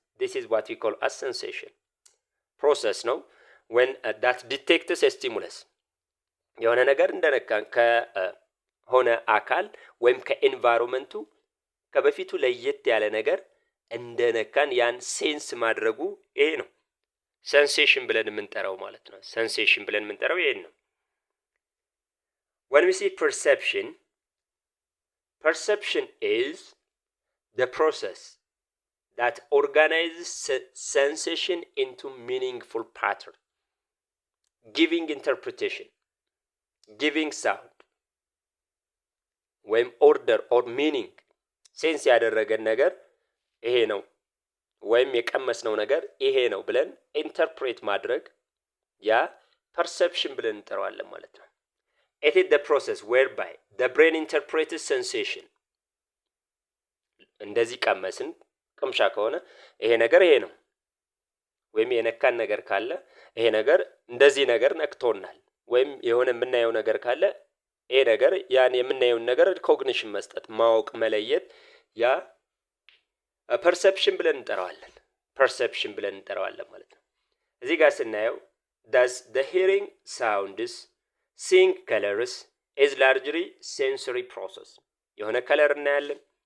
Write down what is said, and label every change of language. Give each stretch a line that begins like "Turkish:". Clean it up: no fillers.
English: this is what we call as sensation process
Amharic: ነው
English: when that detects a stimulus
Amharic: የሆነ ነገር እንደነካን ከሆነ አካል ወይም ከኤንቫይሮንመንቱ ከበፊቱ ለየት ያለ ነገር እንደነካን ያን ሴንስ ማድረጉ ይሄ ነው ሴንሴሽን ብለን የምንጠራው ማለት ነው። ሴንሴሽን ብለን የምንጠራው ይሄን ነው።
English: when we see perception perception is the process that organizes sensation into meaningful pattern, giving interpretation, giving sound
Amharic: ወይም
English: ኦርደር ኦር ሚኒንግ
Amharic: ሴንስ ያደረገን ነገር ይሄ ነው ወይም የቀመስነው ነገር ይሄ ነው ብለን ኢንተርፕሬት ማድረግ ያ perception ብለን እንጠራዋለን ማለት ነው።
English: It is the process whereby the brain interprets sensation.
Amharic: እንደዚህ ቀመስን ቅምሻ ከሆነ ይሄ ነገር ይሄ ነው ወይም የነካን ነገር ካለ ይሄ ነገር እንደዚህ ነገር ነክቶናል ወይም የሆነ የምናየው ነገር ካለ ይሄ ነገር ያን የምናየውን ነገር ሪኮግኒሽን መስጠት ማወቅ መለየት ያ perception ብለን እንጠራዋለን። perception ብለን እንጠራዋለን ማለት ነው። እዚህ ጋር ስናየው
English: does the hearing sounds seeing colors is largely sensory process
Amharic: የሆነ ከለር እናያለን